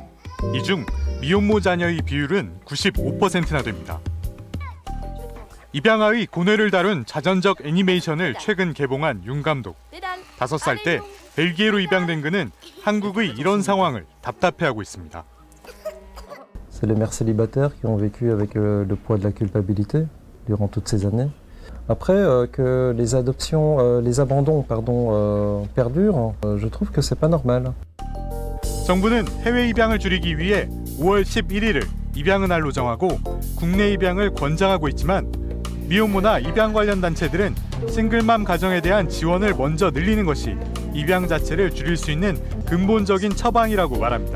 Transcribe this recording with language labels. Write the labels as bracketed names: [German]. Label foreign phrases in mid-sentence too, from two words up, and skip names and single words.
[Korean] 이 중 미혼모 자녀의 비율은 95%나 됩니다. 입양아의 고뇌를 다룬 자전적 애니메이션을 최근 개봉한 윤 감독. 5살 때 벨기에로 입양된 그는 한국의 이런 상황을 답답해하고 있습니다. [French] C'est les mères célibataires qui ont vécu avec le poids de la culpabilité durant toutes ces années. Après, que les adoptions, les abandons, perdurent, je trouve que c'est pas normal. [Korean] 정부는 해외 입양을 줄이기 위해 5월 11일을 입양은 할로 정하고 국내 입양을 권장하고 있지만 미혼모나 입양 관련 단체들은 싱글맘 가정에 대한 지원을 먼저 늘리는 것이 입양 자체를 줄일 수 있는 근본적인 처방이라고 말합니다.